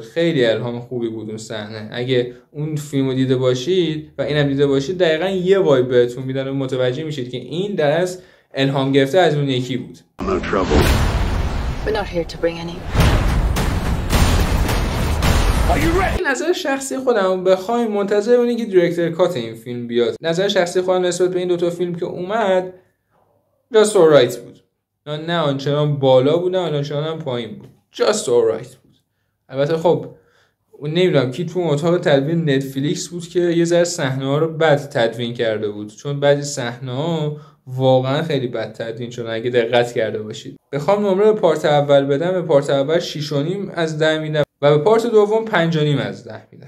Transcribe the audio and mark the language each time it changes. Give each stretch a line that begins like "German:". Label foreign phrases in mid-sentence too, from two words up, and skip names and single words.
Persian: خیلی الهام خوبی بود اون صحنه. اگه اون فیلمو دیده باشید و اینم دیده باشید دقیقاً یه وایب بهتون میدن و متوجه میشید که این در از الهام گرفته از اون یکی بود. نظر شخصی خودم بخوایم منتظر بودیم که
English: director cut
Persian: این فیلم بیاد. نظر شخصی خودم نسبت به این دوتا فیلم که اومد
English: just alright
Persian: بود، نه آنچنان بالا بود نه آنچنان پایین بود،
English: just alright بود.
Persian: البته خب نمیدونم کی تو اتاق تدوین نتفلیکس بود که یه ذره صحنه‌ها رو بد تدوین کرده بود، چون بعضی صحنه‌ها واقعا خیلی بد تدوین شدن اگه دقت کرده باشید. بخوام نمره به پارت اول بدم، به پارت اول 6.5 از 10 میدم و به پارت دوم 5.5 از 10 میدم.